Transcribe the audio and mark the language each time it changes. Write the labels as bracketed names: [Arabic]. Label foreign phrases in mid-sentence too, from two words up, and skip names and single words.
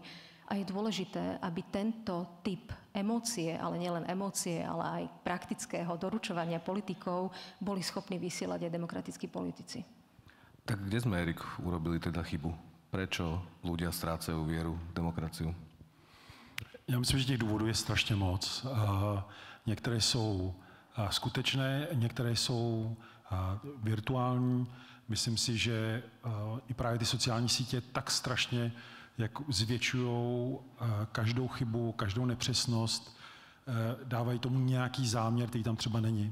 [Slovak] A je dôležité, aby tento typ emócie, ale nielen emócie, ale aj praktického doručovania politikov boli schopní vysielať aj demokratickí politici. Tak kde sme, Erik, urobili teda chybu? Prečo ľudia strácajú vieru v demokraciu? [Czech] Já myslím, že těch důvodů je strašně moc. Některé jsou skutečné, některé jsou virtuální. Myslím si, že i právě ty sociální sítě tak strašně jak zvětšujou každou chybu, každou nepřesnost, dávají tomu nějaký záměr, který tam třeba není.